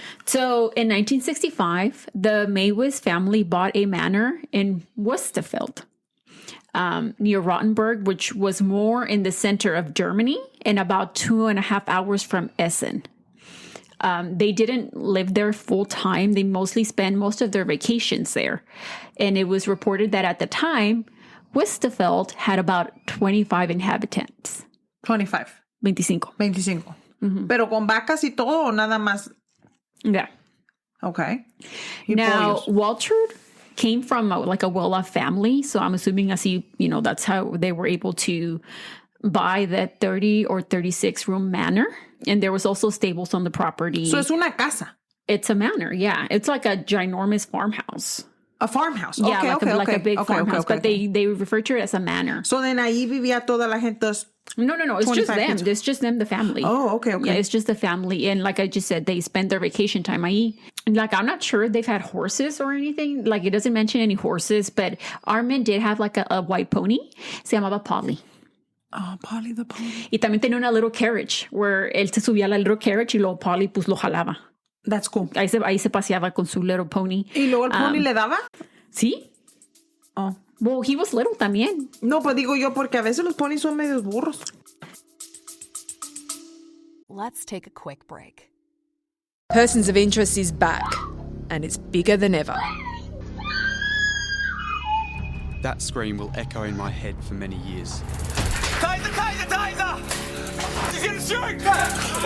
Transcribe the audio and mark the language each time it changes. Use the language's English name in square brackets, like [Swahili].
[English] So in 1965, the Meiwes family bought a manor in Westerveld, near Rotenburg, which was more in the center of Germany and about 2.5 hours from Essen. They didn't live there full time. They mostly spent most of their vacations there. And it was reported that at the time, Westerveld had about 25 inhabitants. 25. 25. Mm-hmm. [Spanish] Pero con vacas y todo o nada más? [English] Yeah. Okay. Now, Waltraud came from a well-off family. So I'm assuming that's how they were able to buy that 30 or 36 room manor. And there was also stables on the property. [Spanish] So es una casa. [English] It's a manor, yeah. It's like a ginormous farmhouse. A farmhouse. Yeah, okay, like a big farmhouse. Okay. But they refer to it as a manor. [Spanish] So then ahí vivía toda la gente. [English] No. It's just them. Kids. It's just them, the family. Oh, okay. Yeah, it's just the family. And like I just said, they spend their vacation time ahí. Like, I'm not sure they've had horses or anything. Like, it doesn't mention any horses. But Armin did have like a white pony. [Spanish] Se llamaba Polly. [English] Oh, Polly the pony. [Spanish] Y también tenía una little carriage where él se subía a la little carriage y luego Polly pues lo jalaba. [English] That's cool. [Spanish] Ahí se paseaba con su little pony. ¿Y luego el pony le daba? Sí. [English] Oh. Well, he was little también. [Spanish] No, pues digo yo porque a veces los ponis son medios burros. [English] Let's take a quick break. Persons of Interest is back, and it's bigger than ever. That scream will echo in my head for many years. Taser! Taser! He's gonna shoot!